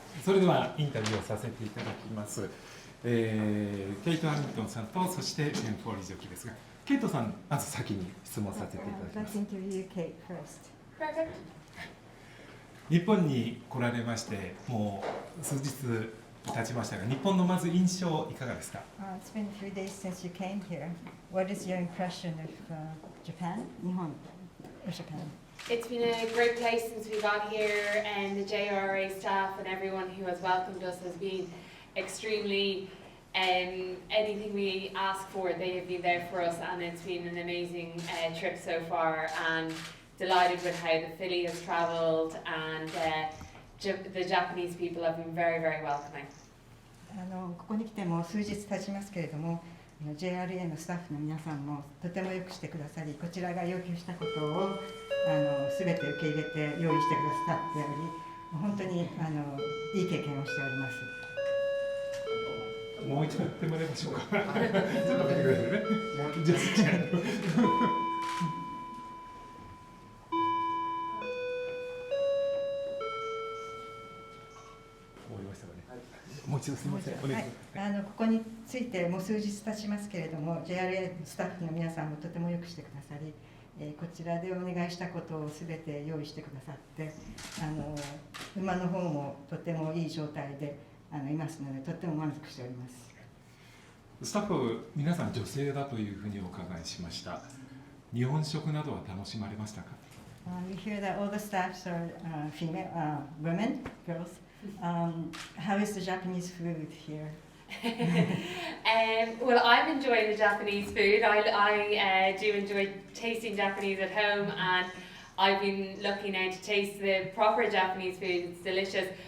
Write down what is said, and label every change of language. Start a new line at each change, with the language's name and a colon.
Japanese: それではインタビューをさせていただきます。ケイト・ハリントンさんと、そしてジェーン・フォーリージョッキーですが、ケイトさん、まず先に質問させていただきます。日本に来られまして、もう数日経ちましたが、日本のまず印象いかがですか？
English: It's been a few days since you came here. What is your impression of Japan? 日本 or Japan? It's been a great place since we got here, and the JRA staff and everyone who has welcomed us has been extremely, anything we ask for, they have been there for us, and it's been an amazing trip so far, and delighted with how the filly has travelled, and the Japanese people have been very, very welcoming.
Japanese: ここに来ても数日経ちますけれども、JRA のスタッフの皆さんもとてもよくしてくださり、こちらが要求したことをすべて受け入れて用意してくださっており、本当にいい経験をしております。もう一度やってもらいましょうか。ちょっと待ってくださいね。じゃあもう一度すみません。ここについてもう数日経ちますけれども、JRA スタッフの皆さんもとてもよくしてくださり、こちらでお願いしたことをすべて用意してくださって、馬の方もとてもいい状態でいますので、とても満足しております。スタッフ皆さん女性だというふうにお伺いしました。日本食などは楽しまれましたか
English: ？We hear that all the staffs are female, women, girls. How is the Japanese food here? Well, I'm enjoying the Japanese food. I do enjoy tasting Japanese at home, and I've been lucky now to taste the proper Japanese food. It's delicious.